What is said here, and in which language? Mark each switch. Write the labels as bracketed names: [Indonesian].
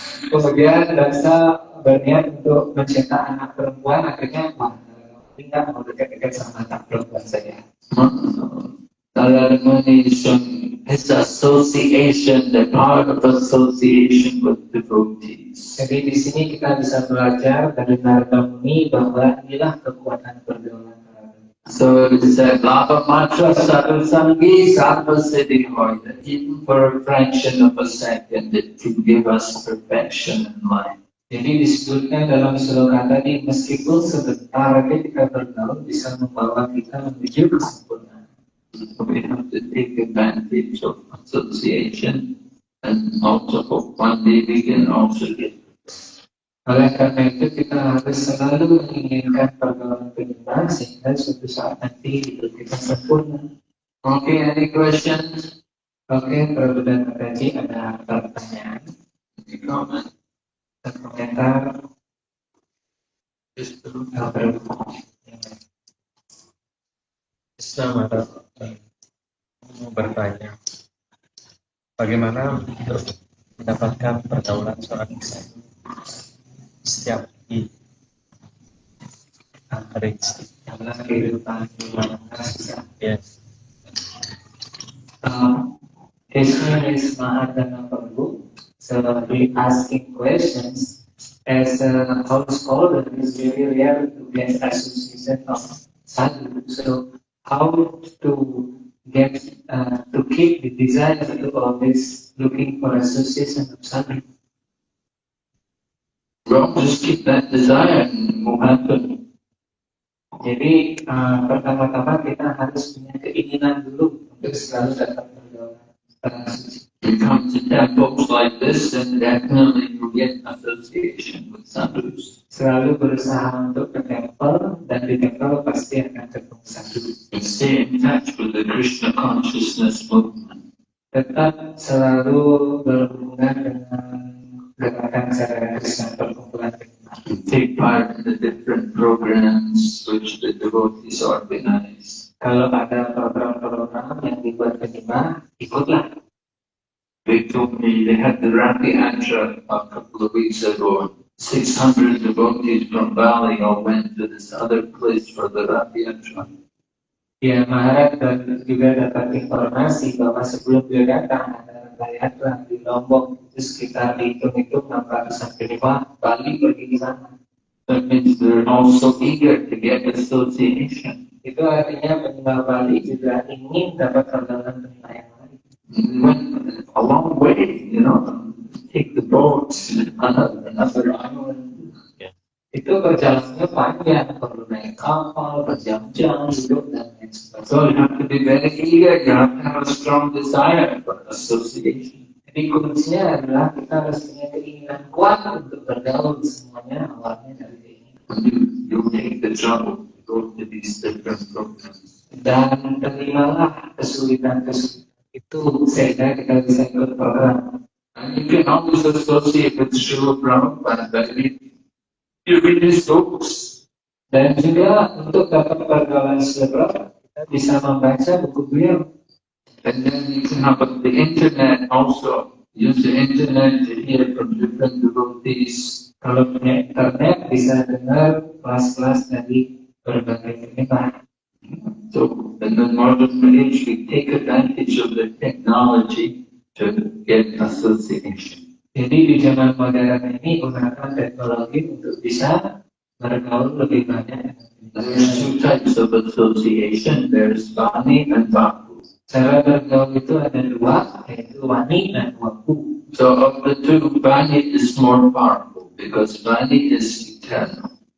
[Indonesian] Kemudian Dasa berniat untuk mencetak anak perempuan, akhirnya tidak mau dekat-dekat sama anak perempuan saya. [English] Narada Muni is his association, the power of association with devotees. [Indonesian] Jadi di sini kita bisa belajar dari Narada Muni bahwa inilah kekuatan pergaulan. [English] So it said, [Sanskrit] Lava Matra Sadhu Sangi Sattva Siddhi Hoida, [English] even for a fraction of a second, it can give us perfection in life. [Indonesian] Jadi disebutkan dalam sloka tadi, meskipun sebentar ketika bergaul bisa membawa kita menuju kesempurnaan. [English] We have to take advantage of association and also hope one day we can also get. [Indonesian] Oleh karena itu kita harus selalu menginginkan pergaulan penyeimbang sehingga suatu saat nanti hidup kita sempurna. [English] Okay, any questions? [Indonesian] Oke, Prabu dan Mataji, ada pertanyaan, [English] Any comment? [Indonesian] komentar? [English] Just [Indonesian] Selamat mau bertanya, bagaimana untuk mendapatkan pergaulan seorang istri setiap hari Karena kehidupan rumah tangga. [English] Yes. His name is Mahardana Prabhu. So we asking questions as a householder. It's very rare to get association of sadhu. So how to get to keep the desire to always looking for association of sadhu? Well, just keep that desire and it will happen. [Indonesian] Jadi pertama-tama kita harus punya keinginan dulu untuk selalu dapat pergaulan suci. [English] You come to temples like this and definitely you get association with sadhus. [Indonesian] Selalu berusaha untuk ke temple dan di temple pasti akan ketemu sadhu. [English] And stay in touch with the Krishna consciousness movement. [Indonesian] Tetap selalu berhubungan dengan gerakan sadhana Krishna perkumpulan. [English] Take part in the different programs which the devotees organize. [Indonesian] Kalau ada program-program yang dibuat penyembah, ikutlah. [English] They told me they had the Rapi Yatra a couple of weeks ago. 600 devotees from Bali all went to this other place for the Rapi Yatra. [Indonesian] Ya, Maharaj dan juga dapat informasi bahwa sebelum dia datang ada Yatra di Lombok, itu sekitar dihitung-hitung 600 Bali pergi di sana. [English] That means they're also eager to get association. [Indonesian] Itu artinya penyembah Bali juga ingin dapat pergaulan penilaian lain. [English] They went a long way, take the boats and another island. [Indonesian] Itu perjalanannya panjang, perlu naik kapal, berjam-jam, duduk dan lain sebagainya. [English] So you have to be very eager, you have to have a strong desire for association. [Indonesian] Jadi kuncinya adalah kita harus punya keinginan kuat untuk bergaul, semuanya awalnya dari keinginan. [English] You take the trouble to go to these different programs. [Indonesian] Dan terimalah kesulitan-kesulitan itu sehingga kita bisa ikut program. [English] And you can always associate with Srila Prabhupada. You read his books. [Indonesian] Dan juga untuk dapat pergaulan Srila kita bisa membaca buku beliau. [English] And then you can have the internet also. Use the internet to hear from different devotees. [Indonesian] Kalau punya internet bisa dengar kelas-kelas dari berbagai penyembah. [English] So in the modern age, we take advantage of the technology to get association. [Indonesian] Jadi di zaman modern ini gunakan teknologi untuk bisa bergaul lebih banyak. [English] There's two types of association. There's Vani and Vapu. [Indonesian] Cara bergaul itu ada dua, yaitu wani dan waku. [English] So of the two, Vani is more powerful because Vani is eternal.